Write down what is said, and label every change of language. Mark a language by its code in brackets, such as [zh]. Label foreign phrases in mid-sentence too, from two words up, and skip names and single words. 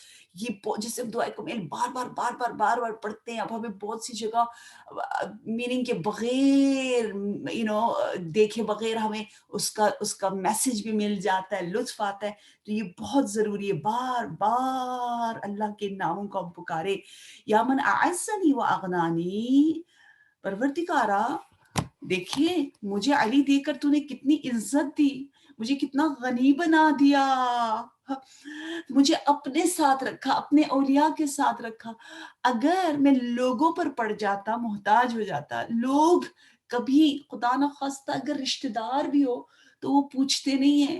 [ur] یہ جسے ہم دعائے کمیل بار بار بار بار بار بار پڑھتے ہیں. اب ہمیں بہت سی جگہ میننگ کے بغیر دیکھے بغیر ہمیں اس کا میسج بھی مل جاتا ہے، لطف آتا ہے. تو یہ بہت ضروری ہے، بار بار اللہ کے ناموں کو ہم پکارے. [ar] یا من اعزنی و اغنانی، [ur] پروردگارا دیکھیے مجھے علی دے کر تو نے کتنی عزت دی، مجھے کتنا غنی بنا دیا، مجھے اپنے ساتھ رکھا، اپنے اولیاء کے ساتھ رکھا. اگر میں لوگوں پر پڑ جاتا، محتاج ہو جاتا، لوگ کبھی خدا نخواستہ اگر رشتہ دار بھی ہو تو وہ پوچھتے نہیں ہیں.